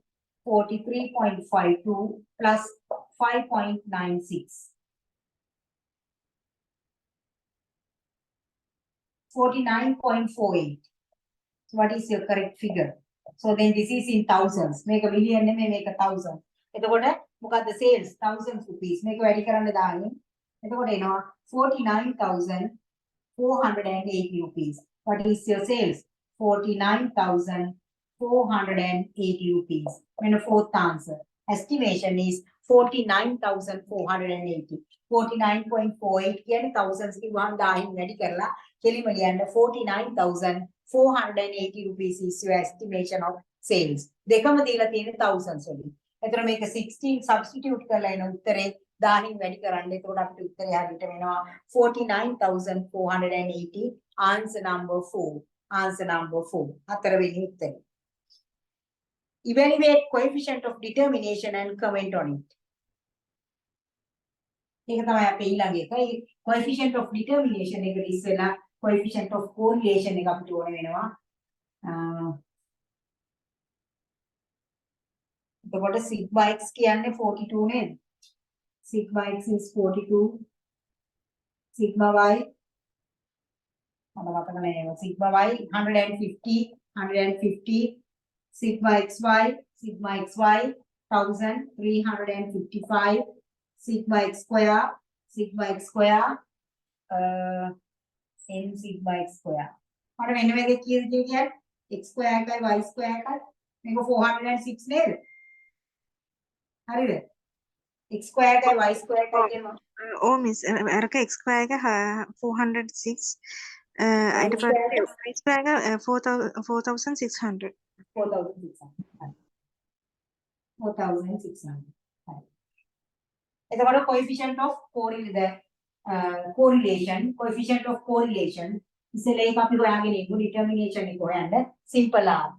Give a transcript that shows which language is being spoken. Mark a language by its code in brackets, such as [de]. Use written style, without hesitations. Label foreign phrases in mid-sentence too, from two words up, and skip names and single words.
[en] 43.52 plus 5.96. 49.48. So what is your correct figure? So then this is in thousands. Make a million, make a thousand. [si] එතකොට මොකද්ද [en] sales? Thousands rupees. [si] මේක වැඩි කරන්න දාන්නේ. එතකොට එනවා 49,480 rupees. [en] What is your sales? 49,480 rupees. And the fourth answer. Estimation is 49,480. [si] 49.48 කියන්නේ thousands කිව්වම 1000 වැඩි කරලා කෙලිම ලියන්න 49,480 [en] rupees is your estimation of sales. [si] දෙකම දීලා තියෙන්නේ thousands වලින්. එතන මේක 16 substitute කරලා එන උත්තරේ 1000 වැඩි කරන්න. එතකොට අපිට උත්තරේ හරියට වෙනවා 49,480. [en] Answer number 4. Answer number 4. [si] හතරවෙනි උත්තරේ. [en] Evaluate coefficient of determination and comment on it. [si] ඒක තමයි අපේ ඊළඟ එක. [en] Coefficient of determination [si] එකට ඉස්සෙල්ලා [en] coefficient of correlation [si] එක අපිට ඕන වෙනවා. එතකොට [en] sigma x [si] කියන්නේ 42 නේද? [en] Sigma x is 42. Sigma y sigma y 150. Sigma xy 1355. Sigma x square n sigma x square. [si] මට මෙන්න මේක කීයද කියන්නේ [en] x square [si] එකයි [en] y square [si] එකයි මේක 406 නේද? හරිද? [en] x square [si] එකයි [en] y square [si] එකයි කියනවා. [en] Oh miss, [si] අරක [en] x square [si] එක 406 അതിന്റെ [en] Price tag price tag 4,600. 4,600. 4,600. The coefficient of correlation. Coefficient of correlation is like determination and simple R.